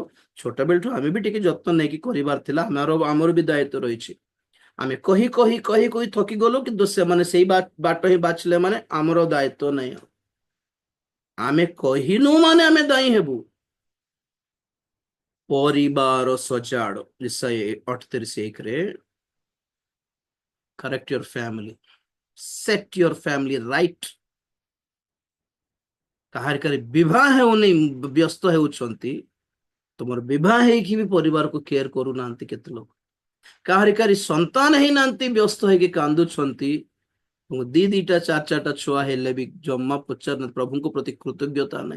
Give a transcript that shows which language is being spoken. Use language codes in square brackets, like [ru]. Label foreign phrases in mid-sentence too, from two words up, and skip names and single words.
[or] ଛୋଟ ବେଳଠୁ ଆମେ ବି ଟିକେ ଯତ୍ନ ନେଇକି କରିବାର ଥିଲା, ଆମର ବି ଦାୟିତ୍ୱ ରହିଛି। ଆମେ କହି କହି କହି କହି ଥକି ଗଲୁ, କିନ୍ତୁ ସେମାନେ ସେଇ ବାଟ ହିଁ ବାଛିଲେ, ମାନେ ଆମର ଦାୟିତ୍ୱ ନାହିଁ। ଆମେ କହିନୁ ମାନେ ଆମେ ଦାୟୀ ହେବୁ। ପରିବାର ସଜାଡ, ଇସାଇ 38:1 ରେ, [en] correct your family, set your family right। [or] କାହାରିକାରି ବିବାହ ହେଉନି, ବ୍ୟସ୍ତ ହେଉଛନ୍ତି। ତୁମର ବିବାହ ହେଇକି ବି ପରିବାରକୁ କେୟାର କରୁନାହାନ୍ତି କେତେ ଲୋକ। କାହାରିକାରି ସନ୍ତାନ ହେଇନାହାନ୍ତି, ବ୍ୟସ୍ତ ହେଇକି କାନ୍ଦୁଛନ୍ତି। ଦିଟା ଚାରିଟା ଛୁଆ ହେଲେ ବି ଜମା ପଚାରୁନାହାନ୍ତି, ପ୍ରଭୁଙ୍କ ପ୍ରତି କୃତଜ୍ଞତା ନାହିଁ।